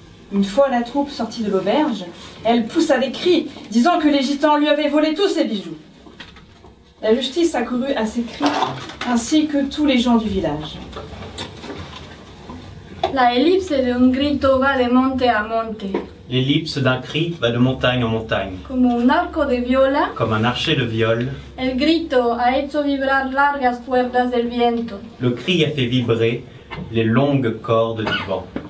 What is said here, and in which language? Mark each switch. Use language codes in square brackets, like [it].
[fr] Une fois la troupe sortie de l'auberge, elle poussa des cris, disant que les gitans lui avaient volé tous ses bijoux. La justice accourut à ses cris, ainsi que tous les gens du village. [es] La elipse de un grito va de monte a monte, [fr] L'ellipse d'un cri va de montagne en montagne. [es] como un arco de viola. [fr] Comme un archer de viol, [es] El grito ha hecho vibrar largas cuerdas del viento. [fr] le cri a fait vibrer les longues cordes du vent.